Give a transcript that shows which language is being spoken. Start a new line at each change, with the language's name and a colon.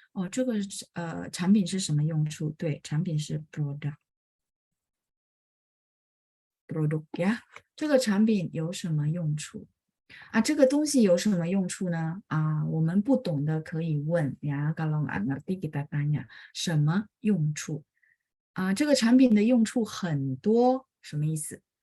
Chinese: Oh, 这个产品是什么用处？对，产品是 product ya. 这个产品有什么用处？这个东西有什么用处呢？我们不懂的可以问呀。
Indonesian: Kalau nggak ngerti kita tanya
Chinese: 什么用处？这个产品的用处很多，什么意思？